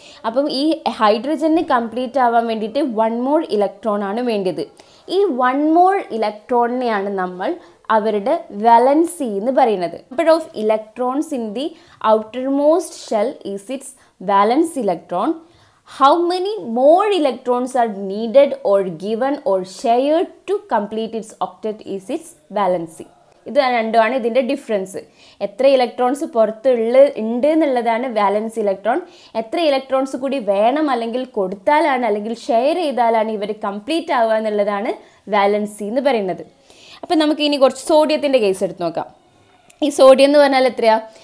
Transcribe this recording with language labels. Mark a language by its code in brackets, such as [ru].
[ml] അപ്പം ഈ ഹൈഡ്രജന് കംപ്ലീറ്റ് ആവാൻ വേണ്ടിയിട്ട് 1 മോർ ഇലക്ട്രോൺ ആണ് വേണ്ടത്. ഈ 1 മോർ ഇലക്ട്രോണിനെയാണ് നമ്മൾ അവരുടെ വാലൻസി എന്ന് പറയുന്നത്. [en] Number of electrons in the outermost shell is its valence electron. How many more electrons are needed or given or shared to complete its octet is its valency. [ml] ഇത് രണ്ടുമാണ് ഇതിൻ്റെ ഡിഫറൻസ്. എത്ര electrons ഉണ്ട് എന്നുള്ളതാണ് വാലൻസ് electron. എത്ര electrons കൂടി വേണം അല്ലെങ്കിൽ കൊടുത്താലാണ് അല്ലെങ്കിൽ ഷെയർ ചെയ്താലാണ് ഇവർ കംപ്ലീറ്റ് ആവുക എന്നുള്ളതാണ് വാലൻസി എന്ന് പറയുന്നത്. അപ്പം നമുക്ക് ഇനി കുറച്ച് സോഡിയത്തിൻ്റെ കേസ് എടുത്ത് നോക്കാം. ഈ സോഡിയം എന്ന് പറഞ്ഞാൽ എത്രയാണ്?